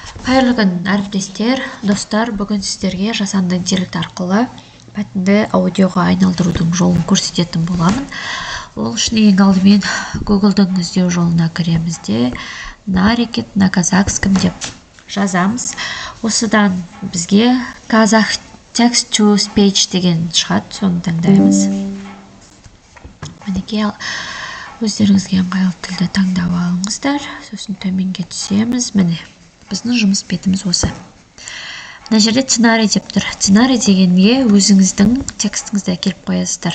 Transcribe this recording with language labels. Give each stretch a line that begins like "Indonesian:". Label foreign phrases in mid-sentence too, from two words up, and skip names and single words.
Kazakh: Қайырлы күн, әріптестер, достар, бүгін сіздерге жасанды интеллект арқылы мәтінді аудиоға айналдырудың жолын көрсететін боламын. Ол үшін ең алдымен Google-дың іздеу жолына кіреміз де нарекет
Russian: на казахском
Kazakh: деп жазамыз. Осыдан бізге казах
English: text to speech
Kazakh: деген шығады, соны таңдаймыз. Мінекей өздеріңізге ыңғайлы тілді таңдап алыңыздар. Сосын төменге түсеміз. Міне біздің жұмыс бетіміз осы. Мына жерде сценарий деп тұр. Сценарий дегенге өзіңіздің текстіңізді әкеліп қоясыздар.